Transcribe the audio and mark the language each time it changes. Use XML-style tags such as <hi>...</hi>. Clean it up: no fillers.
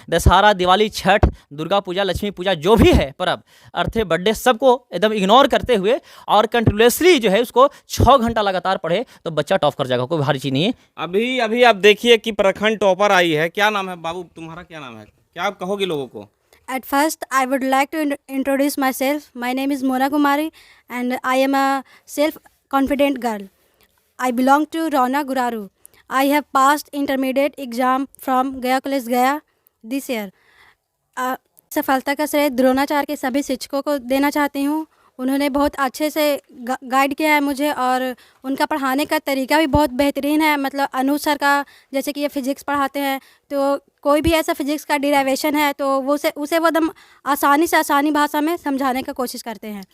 <hi>दशहरा, दिवाली, छठ, दुर्गा पूजा, लक्ष्मी पूजा, जो भी है पर्व, अर्थे, बर्थडे, सबको एकदम इग्नोर करते हुए और कंटिन्यूसली जो है उसको 6 घंटा लगातार पढ़े तो बच्चा टॉप कर जाएगा। कोई भारी चीज़ नहीं है। अभी आप देखिए कि प्रखंड टॉपर आई है। क्या नाम है बाबू, तुम्हारा क्या नाम है? क्या आप कहोगे लोगों को?</hi> <en>At first, I would like to introduce myself. My name is Mona Kumari, and I am a self-confident girl. I belong to Rauna Guraru. I have passed intermediate exam from Gaya College Gaya this year.</en> <hi>सफलता का श्रेय द्रोणाचार्य के सभी शिक्षकों को देना चाहती हूँ। उन्होंने बहुत अच्छे से गाइड किया है मुझे, और उनका पढ़ाने का तरीका भी बहुत बेहतरीन है। मतलब अनुज सर का, जैसे कि ये फिजिक्स पढ़ाते हैं, तो कोई भी ऐसा फिजिक्स का डिराइवेशन है तो वो उसे वो एकदम आसानी भाषा में समझाने का कोशिश करते हैं।</hi>